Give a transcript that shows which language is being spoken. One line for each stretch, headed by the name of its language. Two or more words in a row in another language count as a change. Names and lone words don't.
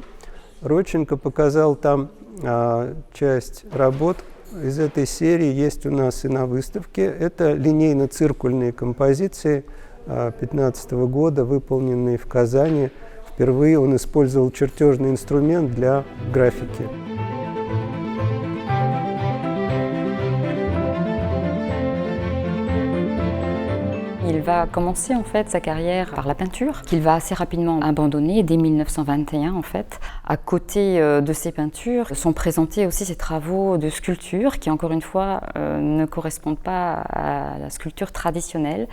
Russian: Родченко показал там часть работ из этой серии, есть у нас и на выставке. Это линейно-циркульные композиции 2015 года, выполненные в Казани. Впервые он использовал чертежный инструмент для графики.
French: Il va commencer en fait sa carrière par la peinture, qu'il va assez rapidement abandonner dès 1921 en fait. À côté de ces peintures sont présentés aussi ses travaux de sculpture qui encore une fois ne correspondent pas à la sculpture traditionnelle.